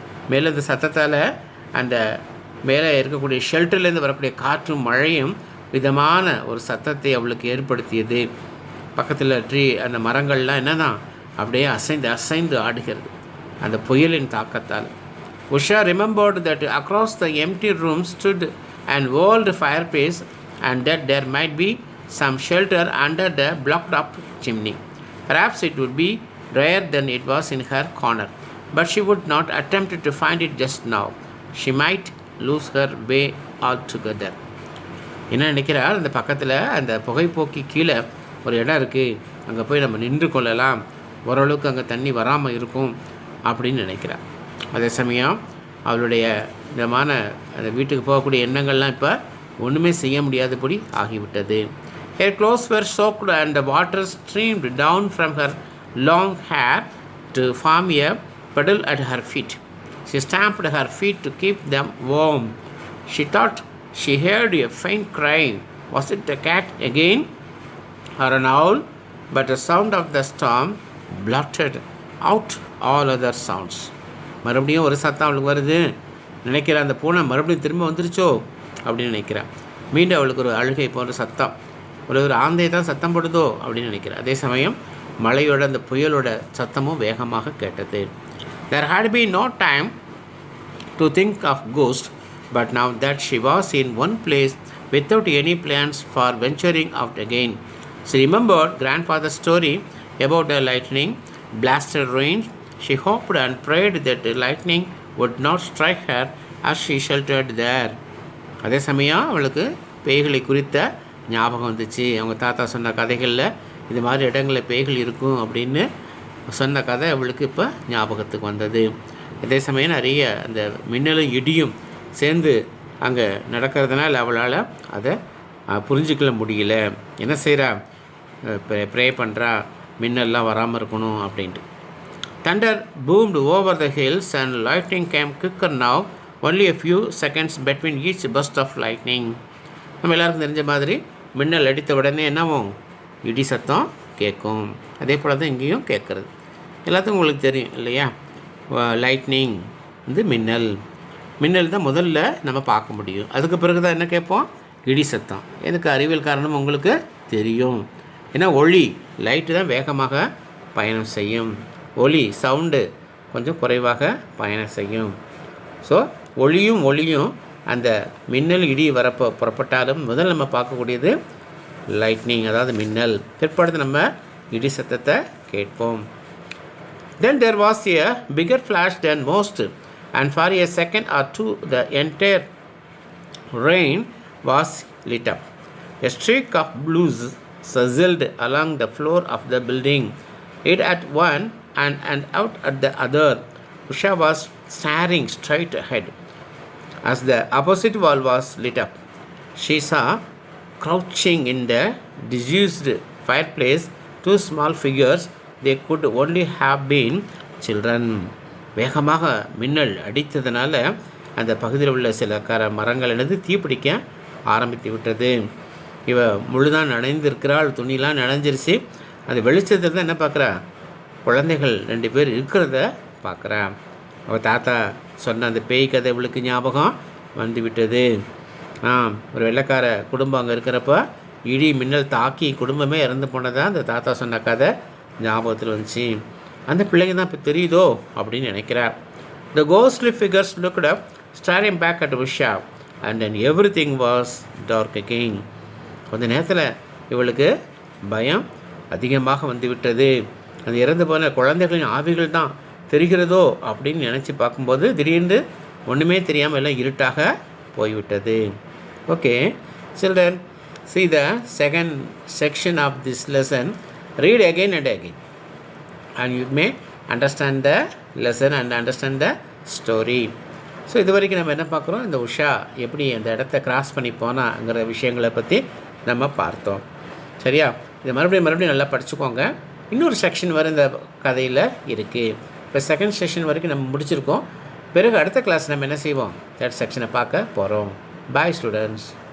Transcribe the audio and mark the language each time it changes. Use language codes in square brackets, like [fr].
[ta] மேலே அந்த சத்தத்தால் அந்த மேலே இருக்கக்கூடிய ஷெல்டர்லேருந்து வரக்கூடிய காற்றும் மழையும் விதமான ஒரு சத்தத்தை அவளுக்கு ஏற்படுத்தியது. பக்கத்தில் ட்ரீ அந்த மரங்கள்லாம் என்னன்னா அப்படியே அசைந்து அசைந்து ஆடுகிறது அந்த புயலின் தாக்கத்தால். [en] Usha remembered that across the empty room stood an old fireplace and that there might be some shelter under the blocked up chimney. Perhaps it would be drier than it was in her corner, but she would not attempt to find it just now. She might lose her way altogether. [ta] என்ன நினைக்கிறாள், அந்த பக்கத்தில் அந்த புகைப்போக்கி கீழே ஒரு இடம் இருக்குது, அங்கே போய் நம்ம நின்று கொள்ளலாம், ஓரளவுக்கு அங்கே தண்ணி வராமல் இருக்கும் அப்படின்னு நினைக்கிறாள். அதே சமயம் அவளுடைய விதமான அந்த வீட்டுக்கு போகக்கூடிய எண்ணங்கள்லாம் இப்போ ஒன்றுமே செய்ய முடியாதபடி ஆகிவிட்டது. [en] Her clothes were soaked and the water streamed down from her long hair to form a puddle at her feet. She stamped her feet to keep them warm. She thought she heard a faint cry. Was it a cat again or an owl? But the sound of the storm blotted out all other sounds. [ta] மறுபடியும் ஒரு சத்தம் அவளுக்கு வருது நினைக்கிறா, அந்த பூனை மறுபடியும் திரும்ப வந்துருச்சோ அப்படின்னு நினைக்கிறான். மீண்டும் அவளுக்கு ஒரு அழுகை போன்ற சத்தம், ஒரு ஆந்தையை தான் சத்தம் போடுதோ அப்படின்னு நினைக்கிறேன். அதே சமயம் மழையோட அந்த புயலோட சத்தமும் வேகமாக கேட்டது. [en] There had been no time to think of ghosts, but now that she was in one place without any plans for venturing out again, she remembered grandfather's story about the lightning blasted rain. She hoped and prayed that the lightning would not strike her as she sheltered there. [ta] அதே சமயம் அவளுக்கு பேய்களை குறித்த ஞாபகம் வந்துச்சு. அவங்க தாத்தா சொன்ன கதைகளில் இது மாதிரி இடங்களில் பேய்கள் இருக்கும் அப்படின்னு சொன்ன கதை அவளுக்கு இப்போ ஞாபகத்துக்கு வந்தது. அதே சமயம் நிறைய அந்த மின்னலும் இடியும் சேர்ந்து அங்கே நடக்கிறதுனால அவளால் அதை புரிஞ்சிக்கல முடியல. என்ன செய்கிறா, ப்ரே பண்ணுறா மின்னல்லாம் வராமல் இருக்கணும் அப்படின்ட்டு. [en] Thunder boomed over the hills and lightning came quicker now, only a few seconds between each burst of lightning. [ta] நம்ம எல்லாருக்கும் தெரிஞ்ச மாதிரி மின்னல் அடித்த உடனே என்னவும் இடி சத்தம் கேட்கும். அதே போல் தான் இங்கேயும் கேட்குறது. எல்லாத்துக்கும் உங்களுக்கு தெரியும் இல்லையா, லைட்னிங் வந்து மின்னல். மின்னல் தான் முதல்ல நம்ம பார்க்க முடியும், அதுக்கு பிறகு தான் என்ன கேட்போம், இடி சத்தம். எனக்கு அறிவியல் காரணம் உங்களுக்கு தெரியும். ஏன்னா ஒளி லைட்டு தான் வேகமாக பயணம் செய்யும், ஒளி சவுண்டு கொஞ்சம் குறைவாக பயணம் செய்யும். ஸோ ஒளியும் அந்த மின்னல் இடி வரப்போ புறப்பட்டாலும் முதல் நம்ம பார்க்கக்கூடியது லைட்னிங், அதாவது மின்னல். பிற்பாடு நம்ம இடி சத்தத்தை கேட்போம். [en] Then there was a bigger flash than most, and for a second or two the entire rain was lit up. A streak of blue sizzled along the floor of the building, it at one and out at the other. Usha was staring straight ahead. As the opposite wall was lit up, she saw, crouching in the disused fireplace, two small figures. They could only have been children. [ta] வேகமாக மின்னல் அடித்ததுனால அந்த பகுதியில் உள்ள சில மரங்கள் தீப்பிடிக்க ஆரம்பித்து விட்டது. இவ முழுதான் நனைந்திருக்கிறாள், துணிலாம் நனைஞ்சிருச்சு. அந்த வெளிச்சத்தில் தான் என்ன பார்க்குறா, குழந்தைகள் 2 பேர் இருக்கிறத பார்க்குறா. அவள் தாத்தா சொன்ன அந்த பேய் கதை இவளுக்கு ஞாபகம் வந்து விட்டது. ஒரு வெள்ளைக்கார குடும்பம் அங்கே இருக்கிறப்ப இடி மின்னல் தாக்கி குடும்பமே இறந்து போனதான் அந்த தாத்தா சொன்ன கதை ஞாபகத்தில் வந்துச்சு. அந்த பிள்ளைங்க தான் இப்போ தெரியுதோ அப்படின்னு நினைக்கிறார். [en] The ghostly figures looked up, staring back at Usha, and then everything was dark again. [ta] கொஞ்ச நேரத்தில் இவளுக்கு பயம் அதிகமாக வந்து விட்டது. அந்த இறந்து போன குழந்தைகளின் ஆவிகள் தான் தெரிகிறதோ அப்படின்னு நினச்சி பார்க்கும்போது திடீர்னு ஒன்றுமே தெரியாமல் எல்லாம் இருட்டாக போய்விட்டது. [en] Okay children, see the second section of this lesson. Read again and again, and you may understand the lesson and understand the story. [ta] So இது வரைக்கும் நம்ம என்ன பார்க்குறோம், இந்த உஷா எப்படி அந்த இடத்த கிராஸ் பண்ணி போனாங்கிற விஷயங்களை பற்றி நம்ம பார்த்தோம். சரியா? இதை மறுபடியும் நல்லா படிச்சுக்கோங்க. இன்னொரு செக்ஷன் வர இந்த கதையில் இருக்குது. இப்போ செகண்ட் செக்ஷன் வரைக்கும் நம்ம முடிச்சிருக்கோம். பிறகு அடுத்த கிளாஸ் நம்ம என்ன செய்வோம், தேர்ட் செக்ஷனை பார்க்க போகிறோம். [en] Bye students.